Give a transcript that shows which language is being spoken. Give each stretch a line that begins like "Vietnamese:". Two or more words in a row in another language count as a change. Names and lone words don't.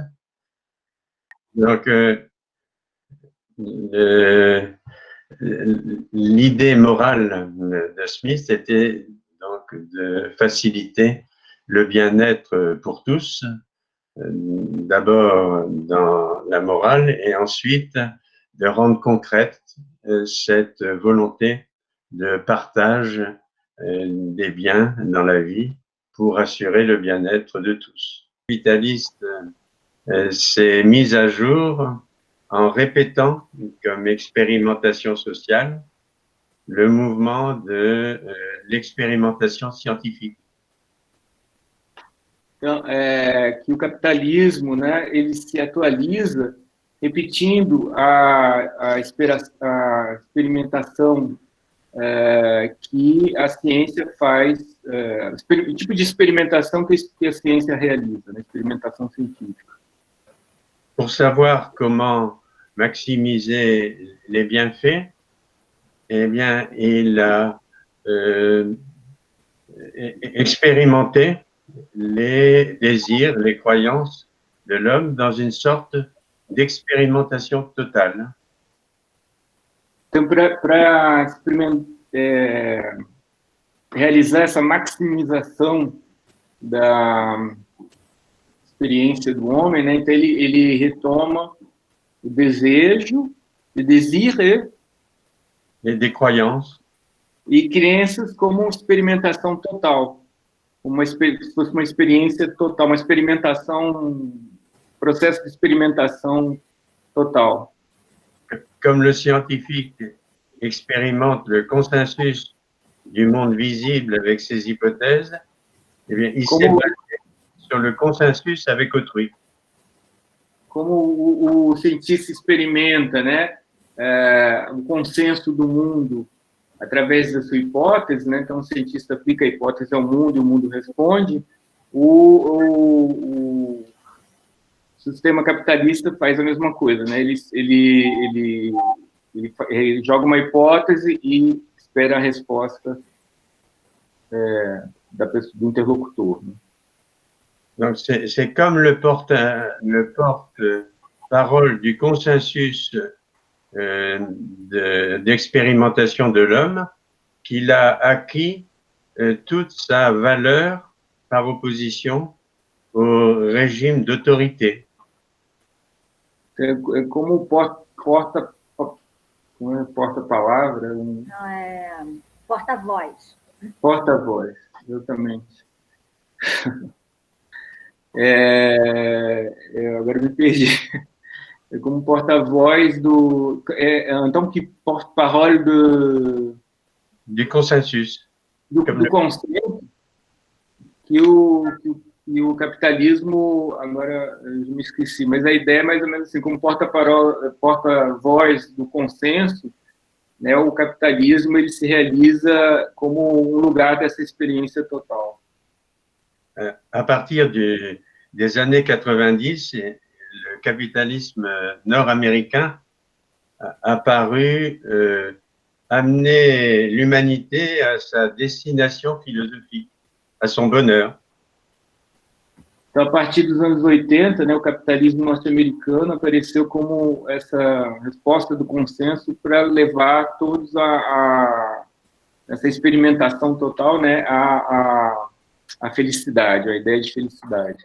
French: Donc, l'idée morale de Smith était donc de faciliter le bien-être pour tous, d'abord dans la morale et ensuite de rendre concrète cette volonté de partage des biens dans la vie pour assurer le bien-être de tous. Le capitaliste s'est mis à jour en répétant comme expérimentation sociale le mouvement de l'expérimentation scientifique.
Portuguese: Então, que o capitalismo, né, ele se atualiza repetindo a experimentação que a ciência faz, o tipo de experimentação que a ciência realiza, né, experimentação científica.
French: Pour savoir comment maximiser les bienfaits, eh bien, il a expérimenté les désirs, les croyances de l'homme dans une sorte d'expérimentation totale.
Portuguese: Então, para realizar essa maximização da experiência do homem, né? Então ele retoma o desejo, o désir
French: et des croyances,
Portuguese: e crenças como experimentação total, se fosse uma experiência total, uma experimentação, processo de experimentação total.
French: comme le scientifique expérimente le consensus du monde visible avec ses hypothèses, eh bien, il s'est basé sur le consensus avec autrui.
Portuguese: Como o cientista experimenta, né, o consenso do mundo através da sua hipótese, né? Então o cientista aplica a hipótese ao mundo e o mundo responde. O sistema capitalista faz a mesma coisa, né? Ele joga uma hipótese e espera a resposta do interlocutor, né?
French: Donc, c'est comme le porte-parole du consensus d'expérimentation de l'homme, qu'il a acquis toute sa valeur par opposition au régime d'autorité.
Portuguese: É como porta-palavra? Não, é porta-voz. Porta-voz, exatamente. Agora me perdi. É como porta-voz do... então, que porta-parole
French: du consensus.
Portuguese: Do consenso que o capitalismo... Agora, eu me esqueci, mas a ideia é mais ou menos assim, como porta-voz do consenso, né, o capitalismo ele se realiza como um lugar dessa experiência total.
French: À partir des années 90, le capitalisme nord-américain a apparu amener l'humanité à sa destination philosophique, à son bonheur.
Portuguese: Então, a partir dos anos 80, né, o capitalismo norte-americano apareceu como essa resposta do consenso para levar todos essa experimentação total, né, a felicidade, a ideia de felicidade.